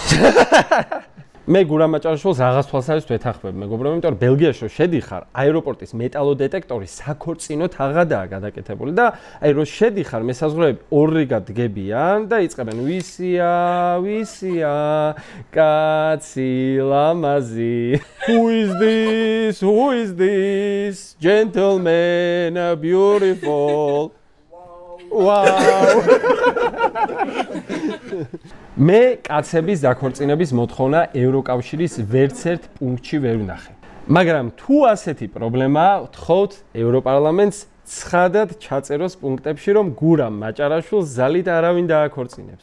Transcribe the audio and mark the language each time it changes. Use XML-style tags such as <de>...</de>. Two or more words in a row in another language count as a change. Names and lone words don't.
<ka>მე გურამ მაჭარაშვილს რაღაც თვალსაზრისით ვეთანხმებ, მეგობრებო, იმიტომ რომ ბელგიაში რომ შედიხარ, აეროპორტის მეტალოდეტექტორი საქორწინოდ აღადაა გადაკეთებული და აი რომ შედიხარ, მესაზღვრეები ორრიგად დგებიან და იწყებენ ვისია, კაცი ლამაზი.</ka> <en>Who is this gentleman beautiful? Wow.</en> <ka>მე კაცების დაქორწინების მოთხოვნა ევროკავშირის ვერცერთ პუნქტში ვერ ვნახე. მაგრამ თუ ასეთი პრობლემაა, ვთხოვთ ევროპარლამენტს ცხადად ჩაწეროს პუნქტებში, რომ გურამ მაჭარაშვილს ზალით არავინ დააქორწინებს.</ka>